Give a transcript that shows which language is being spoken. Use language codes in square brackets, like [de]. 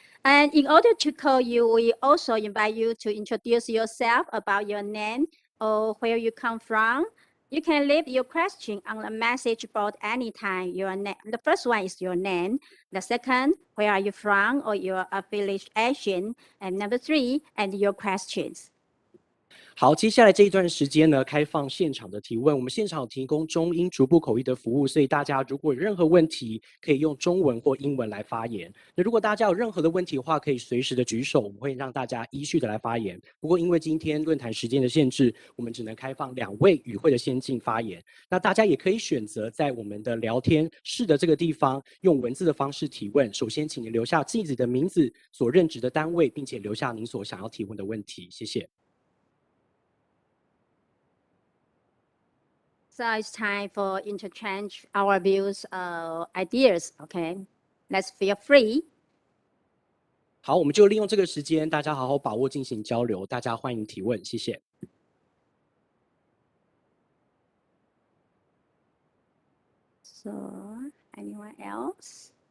[en] And in order to call you, we also invite you to introduce yourself about your name or where you come from. You can leave your question on the message board anytime. Your name. The first one is your name. The second, where are you from or your affiliation? And number 3, and your questions. [zh] 好，接下来这一段时间呢，开放现场的提问。我们现场有提供中英逐步口译的服务，所以大家如果有任何问题，可以用中文或英文来发言。那如果大家有任何的问题的话，可以随时的举手，我们会让大家依序的来发言。不过因为今天论坛时间的限制，我们只能开放2位与会的先进发言。那大家也可以选择在我们的聊天室的这个地方，用文字的方式提问。首先，请您留下自己的名字、所任职的单位，并且留下您所想要提问的问题。谢谢。 [en] So it's time for interchange our views, ideas. Okay, let's feel free. [zh] 好，我们就利用这个时间，大家好好把握进行交流。大家欢迎提问，谢谢。 [en] So anyone else?